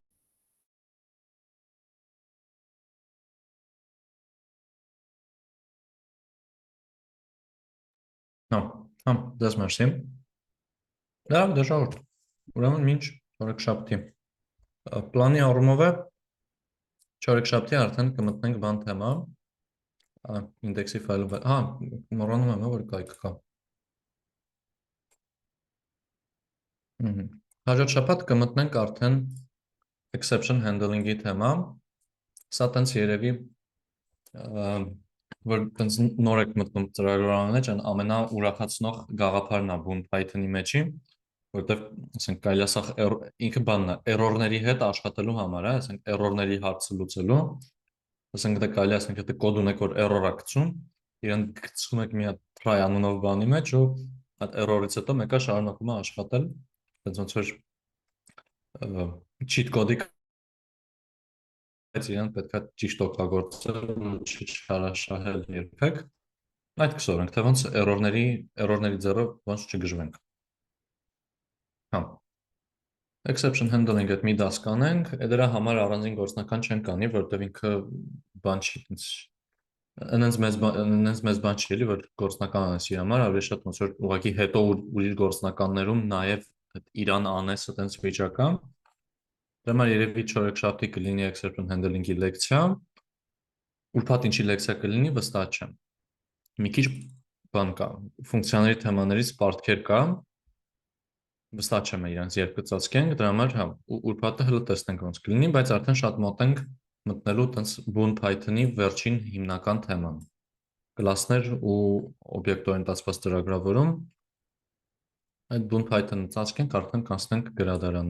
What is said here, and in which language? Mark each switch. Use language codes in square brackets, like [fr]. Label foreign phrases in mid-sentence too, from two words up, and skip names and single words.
[hy] Հա, դες մերսի։ Լավ, դե ժողովուրդ, ուրեմն մինչ չորեքշաբթի։ Պլանի առումով է չորեքշաբթի արդեն կմտնենք բան թեմա, ինդեքսի ֆայլը, հա, մոռանում եմ, որ կայք կա։ Հաջորդ շաբաթ կմտնենք արդեն [en] exception handling- [hy] ի թեմա, սա տենց երևի, որ տենց նոր եք մտնում ծրագրավորման մեջ, ամենաուրախացնող գաղափարն է Boon Python-ի մեջի, որտեղ, ասենք, կարելի է սա ինքը բանն է, error-ների հետ աշխատելու համար, ասենք, error-ների հարցը լուծելու, ասենք, դա կարելի է, ասենք, եթե կոդ ունեք, որ error-ա գցում, իրեն գցում եք մի հատ try անունով բանի մեջ ու այդ error-ից հետո մեկը շարունակում է աշխատել, բայց ոնց որ [en] cheat code- [hy] ի բայց իրեն պետք է ճիշտ օգտագործել ու չշարաշահել երբեք, այդ կսովորենք, թե ոնց error-ների ձեռով ոնց չգժվենք։ Հա, [en] exception handling [hy] այդ մի դաս կանենք, դրա համար առանձին գործնական չեն կանի, որտեղ ինքը բան չի, այնց մեծ բան չի էլի, որ գործնական անես իր համար, ավելի շատ ոնց որ ուղղակի հետո ուրիշ գործնականներում նաև իրան անես այտենց վիճակա։ Դրա համար երևի չորեքշաբթի կլինի [en] exception handling- [hy] ի լեկցիա, ուրբաթ ինչի լեկցիա կլինի, վստահ չեմ։ Մի քիչ բան կա, ֆունկցիաների թեմաներից պարտքեր կա, վստահ չեմ իրանց երբ կծածկենք, դրա համար հա, ուրբաթը հələ տեսնենք ոնց կլինի, բայց արդեն շատ մոտ ենք մտնելու տենց Boon Python-ի վերջին հիմնական թեման։ Կլասներ ու օբյեկտ օրիենտացված ծրագրավորում, այդ Boon Python-ը ծածկենք, արդեն կանցնենք գրադարան։